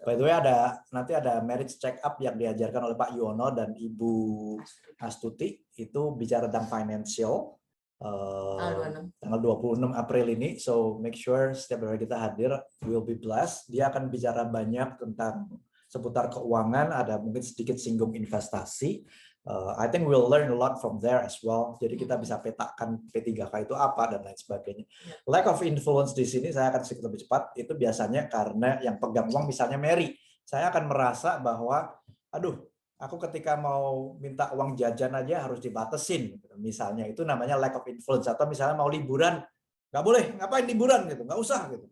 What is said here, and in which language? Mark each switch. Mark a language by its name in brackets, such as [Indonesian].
[English] By the way, [Indonesian] nanti ada marriage check up yang diajarkan oleh Pak Yuwono dan Ibu Astuti, itu bicara tentang financial. Tanggal 26 April ini, [English] so make sure [Indonesian] setiap hari kita hadir, [English] will be blessed. [Indonesian] Dia akan bicara banyak tentang seputar keuangan, ada mungkin sedikit singgung investasi. [English] I think we'll learn a lot from there as well. [Indonesian] Jadi kita bisa petakan P3K itu apa dan lain sebagainya. Lack of influence di sini saya akan sedikit lebih cepat. Itu biasanya karena yang pegang uang misalnya Mary. Saya akan merasa bahwa, aduh, aku ketika mau minta uang jajan aja harus dibatasin. Misalnya itu namanya lack of influence. Atau misalnya mau liburan, nggak boleh, ngapain liburan gitu, nggak usah gitu.